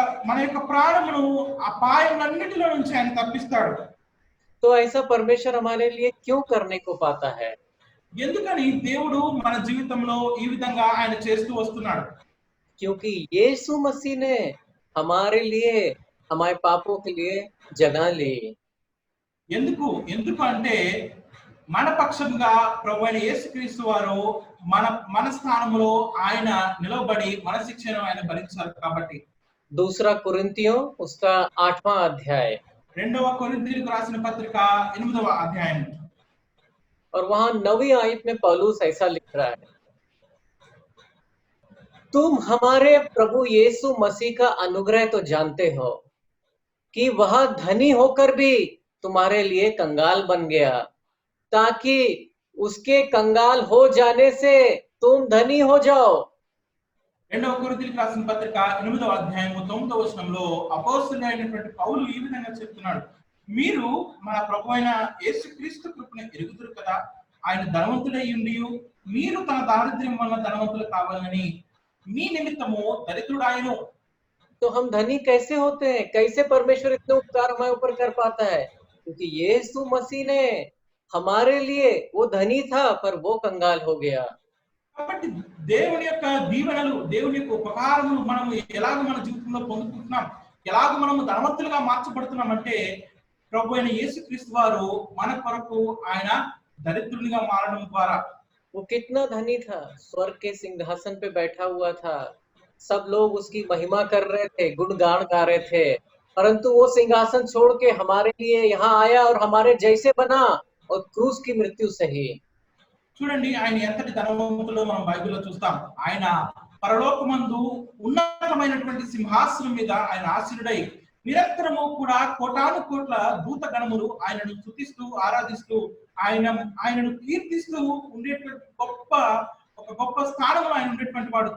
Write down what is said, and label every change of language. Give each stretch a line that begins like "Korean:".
Telugu: మన యొక్క ప్రాణమును అపాయములన్నిటిలో నుంచి ఆయన తప్పిస్తాడు.
Hindi: तो ऐसा परमेश्वर हमारे लिए क्यों करने को पाता है?
Telugu: ఎందుకని దేవుడు మన జీవితంలో ఈ విధంగా ఆయన చేస్తూ వస్తున్నాడు?
Hindi: क्योंकि यीशु मसीह ने हमारे लिए, हमारे पापों के लिए जगह ली।
Telugu: ఎందుకు అంటే మన పక్షంగా ప్రభువైన యేసుక్రీస్తు వారు మన స్థానంలో ఆయన నిలబడి మన శిక్షను ఆయన భరించారు కాబట్టి.
Hindi: दूसरा कुरिन्थियों उसका 8वां अध्याय,
Telugu: 2వ కొరింథీయులకు రాసిన పత్రిక 8వ అధ్యాయం.
Hindi: और वहां 9वीं आयत में पौलुस ऐसा लिख रहा है, तुम हमारे प्रभु यीशु मसीह का अनुग्रह तो जानते हो कि वह धनी होकर भी तुम्हारे लिए कंगाल बन गया, ताकि उसके कंगाल हो जाने से तुम धनी हो जाओ।
Telugu: 2వ కొరింథీయులకు రాసిన పత్రిక 8వ అధ్యాయము 9వ వచనంలో అపోస్తలుడైనటువంటి పౌలు ఈ విధంగా చెప్తున్నాడు, మీరు మన ప్రభువైన యేసుక్రీస్తు కృపను ఎరుగుదురు కదా, ఆయన ధనవంతుడై ఉండి మీరు తన దారిద్ర్యం వల్ల ధనవంతులు కావాలని మీ నిమిత్తము దరిద్రుడాయను.
Hindi: तो हम धनी कैसे होते हैं? कैसे परमेश्वर इतने उपकार हमारे ऊपर कर पाता है? क्योंकि यीशु मसीह ने हमारे लिए, वो धनी था पर वो कंगाल हो गया।
Telugu: కాబట్టి దేవుని యొక్క దీవెనలు, దేవుని యొక్క ఉపకారములు మనం ఎలాగ మన జీవితంలో పొందుకుంటున్నాం, ఎలాగ మనం ధనవంతులుగా మార్చబడుతున్నాం అంటే ప్రభువైన యేసుక్రీస్తు వారు మన కొరకు ఆయన దరిద్రునిగా మారడం ద్వారా.
Hindi: वो कितना धनी था, स्वर्ग के सिंहासन पे बैठा हुआ था, सब लोग उसकी महिमा कर रहे थे, गुणगान गा रहे थे, परंतु वो सिंहासन छोड़ के हमारे लिए यहाँ आया और हमारे जैसे बना और क्रूस की मृत्यु सही।
Telugu: చూడండి ఆయన ఎంతటి ధనవంతులో మనం బైబిల్లో చూస్తాం. ఆయన పరలోకమందు ఉన్నతమైనటువంటి సింహాసనం మీద ఆయన ఆసీనుడై నిరంతరము కూడా కోటాను కోట్ల దూత గణములు ఆయనను స్తుతిస్తూ ఆరాధిస్తూ ఆయనను కీర్తిస్తూ ఉండేటువంటి గొప్ప స్థానంలో ఆయన ఉండేటువంటి వాడు.